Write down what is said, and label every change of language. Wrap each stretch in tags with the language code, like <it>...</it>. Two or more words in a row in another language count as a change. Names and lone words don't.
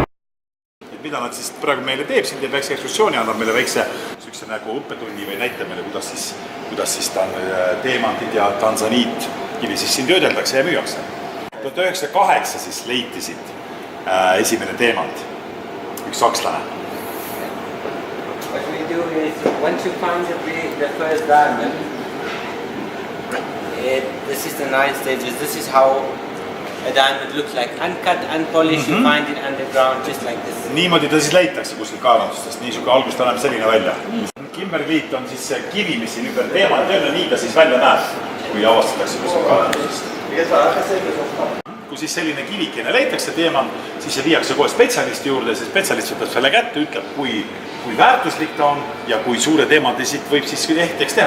<et>Mida nad siis praegu meile teeb, siin teeb väikse ekskursiooni, annab meile väikse nagu õppetunni või näitab meile, kuidas siis teemantid ja tanzaniit kivi siis siin töödeldakse ja müüakse. 1908 siis leiti siit esimene teemant, üks sakslane.</et> <en>What we do is, once you find the first diamond, this is the 9 stages. This is how a diamond looks like. Uncut, unpolished, you find it underground just like this.</en> <et>Niimoodi ta siis leitakse kuskil kaevandustest, niisugune algust annab selline välja. Kimberliit on siis see kivi, mis siin ümber teemant on ja nii ta siis välja näeb, kui avastatakse kuskil kaevandustest. Kui siis selline kivikene leitakse teemant, siis see viiakse kohe spetsialisti juurde, see spetsialist võtab selle kätte, ütleb, kui väärtuslik ta on ja kui suure teemandi siit võib siis ehteks teha.</et>